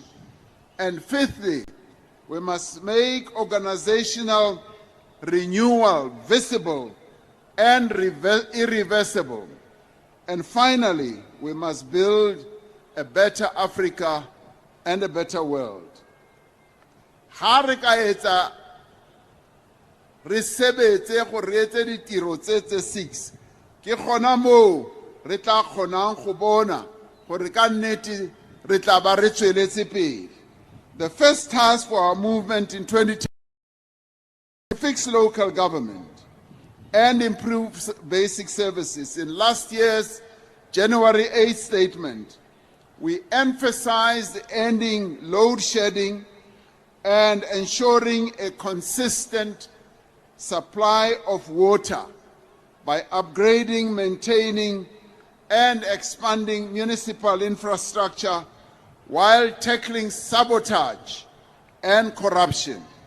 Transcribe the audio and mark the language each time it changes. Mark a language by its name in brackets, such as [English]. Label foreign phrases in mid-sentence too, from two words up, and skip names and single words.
[English] And fifthly, we must make organizational renewal visible and irreversible. And finally, we must build a better Africa and a better world. [Tswana] Ha re ka etsa re sebetse go re etse ditiro tse 6 ke gona mo re tla kgonang go bona gore ka nnete re tla ba re tsweletse pele. [English] The first task for our movement in 2010 to fix local government and improve basic services. In last year's January 8th statement, we emphasized ending load shedding and ensuring a consistent supply of water by upgrading, maintaining, and expanding municipal infrastructure while tackling sabotage and corruption.